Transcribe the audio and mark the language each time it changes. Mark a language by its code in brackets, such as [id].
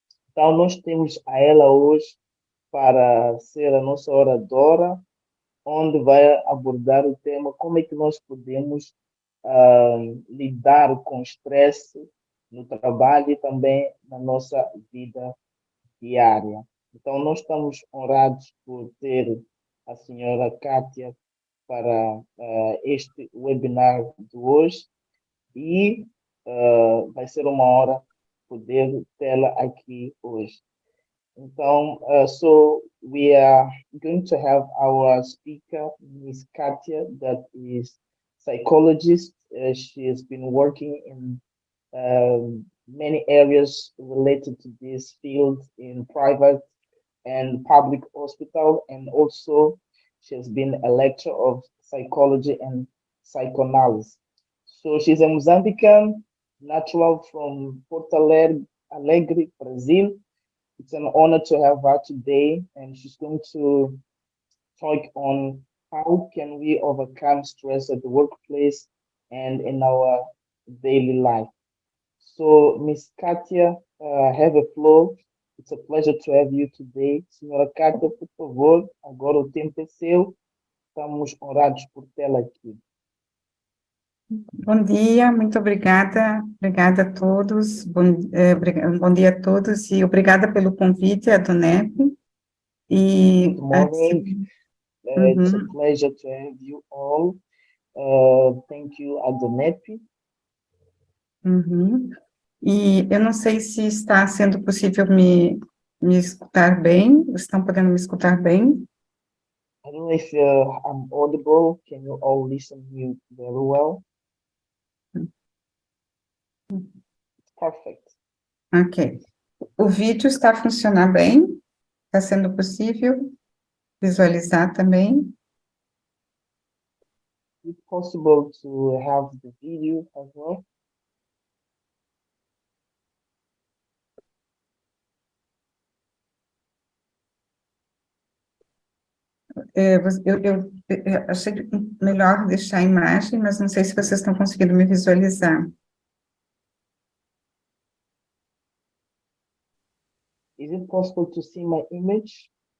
[pt] Então, nós temos a ela hoje para ser a nossa oradora, onde vai abordar o tema como é que nós podemos lidar com o estresse no trabalho e também na nossa vida diária. Então, nós estamos honrados por ter a senhora Kátia para este webinar de hoje e vai ser uma honra poder tê-la aqui hoje. [en] Então, so we are going to have our speaker, Ms. Katia, that is psychologist. She has been working in many areas related to this field in private and public hospital, and also she has been a lecturer of psychology and psychoanalysis. So she's a Mozambican, natural from Porto Alegre, Brazil. It's an honor to have her today, and she's going to talk on how can we overcome stress at the workplace and in our daily life. So, Miss Katia, have a floor. It's a pleasure to have you today. [pt] Senhora Katia, por favor, agora o tempo é seu. Estamos honrados por tê-la aqui. Bom dia, muito obrigada. Obrigada a todos. Bom dia a todos e obrigada pelo convite, a Donep. [en] Good morning. It's a pleasure to have you all. Thank you, Adonep. [pt] E eu não sei se está sendo possível me escutar bem. Estão podendo me escutar bem? [en] I don't know if I'm audible. Can you all listen to me very well? Perfect. [pt] Ok. O vídeo está funcionando bem? Está sendo possível visualizar também? [en] Is it possible to have the video as well? [pt] Eu achei melhor deixar a imagem, mas não sei se vocês estão conseguindo me visualizar. [en] Is it possible to see my image?